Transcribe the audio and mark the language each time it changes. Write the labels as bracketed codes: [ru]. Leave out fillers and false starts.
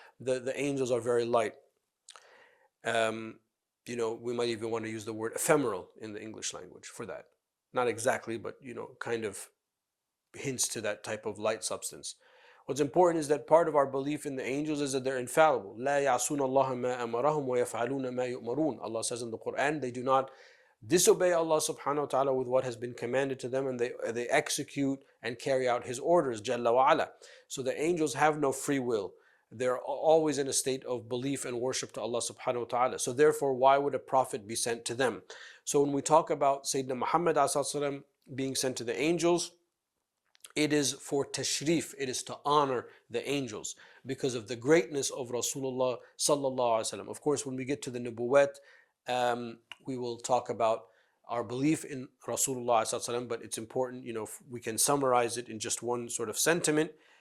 [en] The angels are very light. We might even want to use the word ephemeral in the English language for that. Not exactly, but kind of hints to that type of light substance. What's important is that part of our belief in the angels is that they're infallible. [ar] لا يعصون الله ما أمرهم ويفعلون ما يؤمرون. [en] Allah says in the Quran, they do not disobey Allah subhanahu wa ta'ala with what has been commanded to them, and they execute and carry out His orders, Jalla wa ala. So the angels have no free will. They're always in a state of belief and worship to Allah subhanahu wa ta'ala. So therefore, why would a prophet be sent to them? So when we talk about Sayyidina Muhammad ﷺ being sent to the angels, it is for tashrif, it is to honor the angels because of the greatness of Rasulullah sallallahu alaihi wasallam. Of course, when we get to the nubuwwat, we will talk about our belief in Rasulullah sallallahu alaihi wasallam, but it's important, we can summarize it in just one sort of sentiment.